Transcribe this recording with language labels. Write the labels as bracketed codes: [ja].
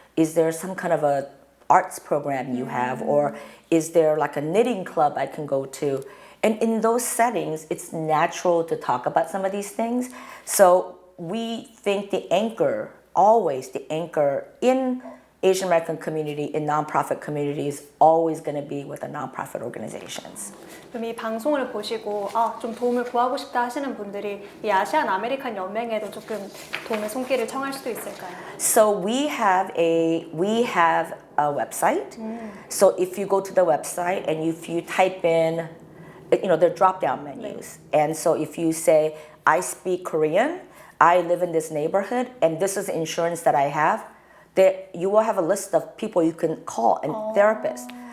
[en] Is there some kind of a arts program you have? Or is there like a knitting club I can go to? And in those settings, it's natural to talk about some of these things. So we think the anchor, always the anchor in Asian American community, in nonprofit community is always going to be with the nonprofit organizations. [ko] 그럼 이 방송을 보시고 좀 도움을 구하고 싶다 하시는 분들이 이 아시안 아메리칸 연맹에도 조금 도움의 손길을 청할 수도 있을까요? [en] So we have a website. So if you go to the website and if you type in, there are drop-down menus. And so if you say, I speak Korean, I live in this neighborhood, and this is insurance that I have, you will have a list of people you can call and therapists.